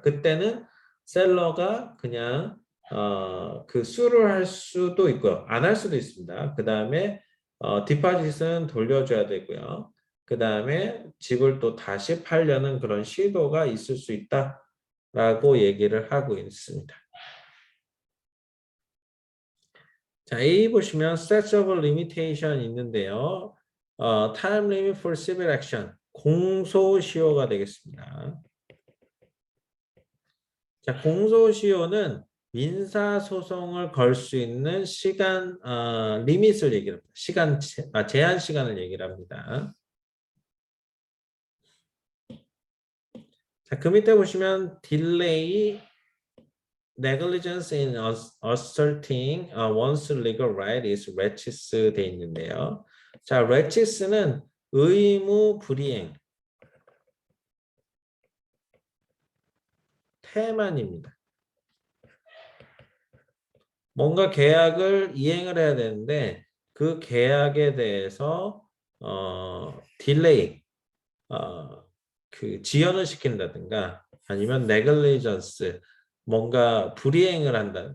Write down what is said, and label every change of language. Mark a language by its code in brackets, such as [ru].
[ko] 그때는 셀러가 그냥 그 수를 할 수도 있고요. 안 할 수도 있습니다. 그 다음에 디파짓은 돌려줘야 되고요. 그 다음에 집을 또 다시 팔려는 그런 시도가 있을 수 있다라고 얘기를 하고 있습니다. 자, A 보시면 statute of limitation 있는데요. [en] time limit for civil action. [ko] 공소시효가 되겠습니다. 자, 공소시효는 민사소송을 걸 수 있는 시간, 리밋을 얘기를 합니다. 제한 시간을 얘기를 합니다. 자, 그 밑에 보시면 [en] delay, negligence in asserting one's legal right is laches [ko] 돼 있는데요. 자, laches는 의무 불이행, 태만입니다. 뭔가 계약을 이행을 해야 되는데 그 계약에 대해서 딜레이, 그 지연을 시킨다든가 아니면 네글리전스, 뭔가 불이행을 한다.